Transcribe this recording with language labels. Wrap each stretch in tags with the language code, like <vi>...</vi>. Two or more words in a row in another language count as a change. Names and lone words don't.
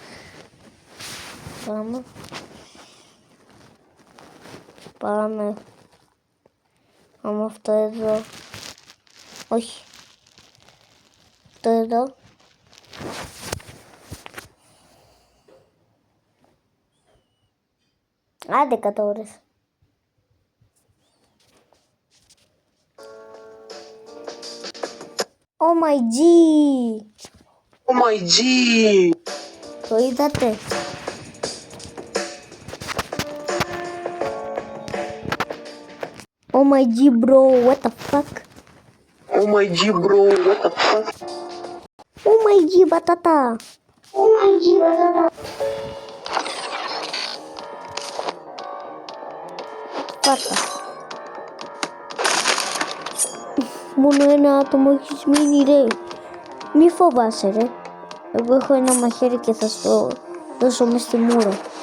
<el>Πάμε. Πάμε αυτό εδώ. Όχι. Αυτό εδώ. Άντε 100 ώρες.</el> <en>Oh my G! Oh my G!</en> <el>Το είδατε?</el> <en>Oh my G bro, what the fuck? Oh my G bro, what the fuck? Oh my G batata! Oh my G batata!</en> <el>Πάτα. Μόνο ένα άτομο έχεις μείνει ρε. Μη φοβάσαι ρε. Εγώ έχω ένα μαχαίρι και θα στο δώσω μες στη μούρα.</el>